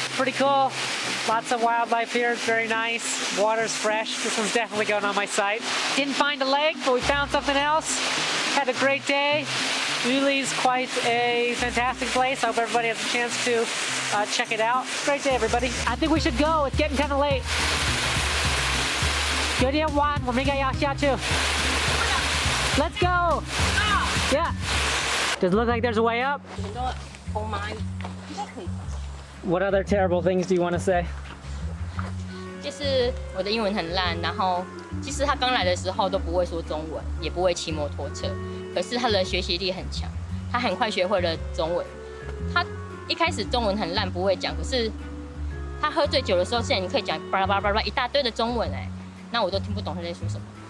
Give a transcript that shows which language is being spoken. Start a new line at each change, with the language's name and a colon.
English: Pretty cool. Lots of wildlife here. It's very nice. Water's fresh. This one's definitely going on my site. Didn't find a lake, but we found something else. Had a great day. Yuli's quite a fantastic place. I hope everybody has a chance to check it out. Great day, everybody. I think we should go. It's getting kind of late.
Chinese: 有点晚，我们应该要下去。
English: Let's go. Yeah. Does it look like there's a way up? What other terrible things do you want to say?
Chinese: 就是我的英文很烂，然后其实他刚来的时候都不会说中文，也不会骑摩托车，可是他的学习力很强，他很快学会了中文。他一开始中文很烂，不会讲，可是他喝醉酒的时候，现在你可以讲巴拉巴拉巴拉一大堆的中文哎，那我都听不懂他在说什么。